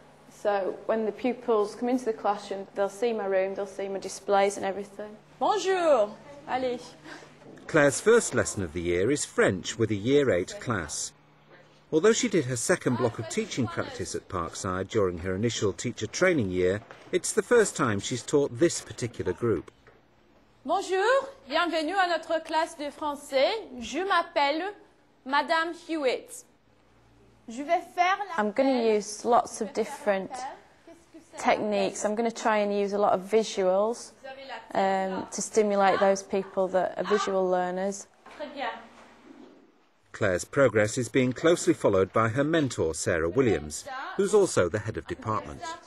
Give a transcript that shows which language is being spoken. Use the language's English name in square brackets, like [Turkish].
[English] So when the pupils come into the classroom, they'll see my room, they'll see my displays and everything. [French] Bonjour! Allez! [English] Claire's first lesson of the year is French with a Year 8 class. Although she did her second block of teaching practice at Parkside during her initial teacher training year, it's the first time she's taught this particular group. [French] Bonjour, bienvenue à notre classe de français. Je m'appelle Madame Hewitt. [English] I'm going to use lots of different techniques. I'm going to try and use a lot of visuals to stimulate those people that are visual learners. Claire's progress is being closely followed by her mentor, Sarah Williams, who's also the head of department.